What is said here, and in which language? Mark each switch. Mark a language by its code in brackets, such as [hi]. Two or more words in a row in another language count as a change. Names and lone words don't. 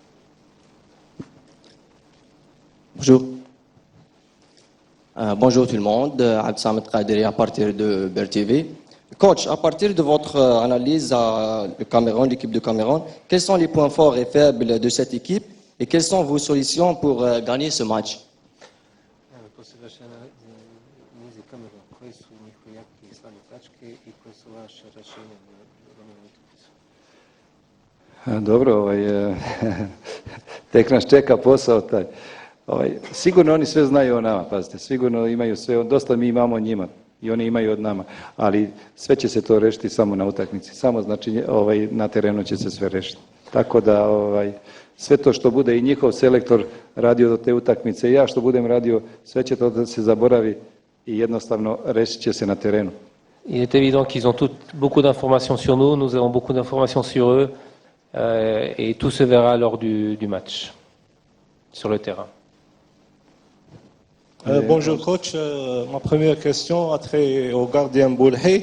[fr] Bonjour. Bonjour tout le monde, Abd Samed Qadiri à partir de BER TV. Coach, à partir de votre analyse à le Cameroun, l'équipe de Cameroun, quels sont les points forts et faibles de cette équipe et quelles sont vos solutions pour gagner ce match? [sr] Poslije vaše analize Kameruna, koji su njihovi jaki i slabe tačke i koje su vaše rješenja za ovu utakmicu? Dobro, tek nas čeka posao taj. Sigurno oni sve znaju o nama, pazite, sigurno imaju sve, dosta mi imamo o njima i oni imaju od nama, ali sve će se to rešiti samo na utakmici, samo znači na terenu će se sve rešiti. Tako da sve to što bude i njihov selektor radio do te utakmice i ja što budem radio, sve će to da se zaboravi i jednostavno rešit će se na terenu. [fr] Il est évident qu'ils ont beaucoup d'informations sur nous, nous avons beaucoup d'informations sur eux, et tout se verra lors du match, sur le terrain. Bonjour coach, ma première question a trait au gardien Boulhay.